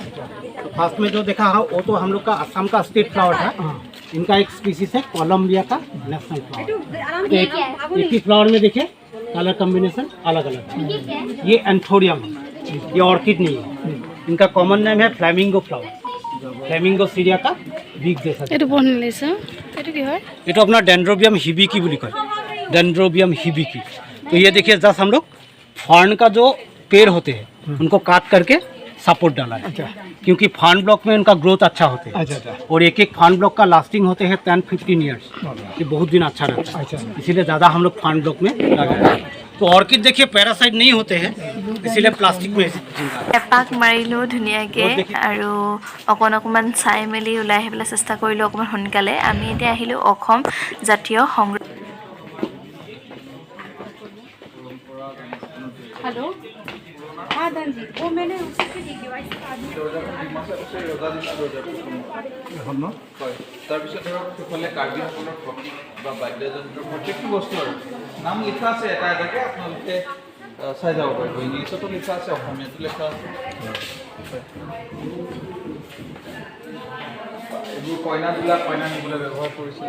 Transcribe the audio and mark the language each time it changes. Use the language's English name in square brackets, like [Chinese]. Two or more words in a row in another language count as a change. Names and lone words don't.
[Hindi] तो फर्स्ट में जो देखा है वो तो हम लोग का असम का [English] state flower [Hindi] था। इनका एक स्पीसीज है कोलंबिया का [English] national flower. [Hindi] एक ही फ्लावर में देखिए [English] colour combination [Hindi] अलग अलग है। ये एंथोरियम है, ये ऑर्किड नहीं है। इनका [English] common name [Hindi] है [English] flamingo flower. [Hindi] फ्लैमिंगो सीरिया का बीक जैसा। [Assamese] এইটো বনি লৈছে এইটো কি হয় [Hindi] ये तो अपना डेंड्रोबियम हिबिकी बोली कहे, डेंड्रोबियम हिबिकी। तो ये देखिए जस्ट हम लोग फर्न का जो पेड़ होते हैं उनको काट करके सपोर्ट डाला है, क्योंकि [English] fern block [Hindi] में उनका ग्रोथ अच्छा होते हैं। और एक एक [English] fern block [Hindi] का लास्टिंग होते हैं 10-15 ईयर्स, ये बहुत दिन अच्छा रहता है, इसीलिए ज़्यादा हम लोग [English] fern block [Hindi] में लगाते हैं। तो ऑर्किड देखिए पैरासाइट नहीं होते हैं, इसीलिए प्लास्टिक में जिंदा है। [Assamese] এপাক মাৰিলোঁ ধুনীয়াকৈ আৰু অকণমান চাই মেলি ওলাই আহিবলৈ চেষ্টা কৰিলোঁ অকণমান সোনকালে। আমি এতিয়া আহিলোঁ অসম জাতীয় সংগ্ৰহ। [Hindi] हेलो हाँ दान जी वो मैंने उसी से दी डिवाइस [Assamese] হয় তাৰপিছত ধৰক সেইফালে কাৰ্বিসকলৰ প্ৰতীক বা বাদ্যযন্ত্ৰ প্ৰত্যেকটো বস্তু আৰু নাম লিখা আছে এটা এটাকৈ আপোনালোকে চাই যাব পাৰিব। ইংলিছতো লিখা আছে, অসমীয়াতো লিখা আছে। এইবোৰ কইনাবিলাক কইনা নিবলৈ ব্যৱহাৰ কৰিছিলে।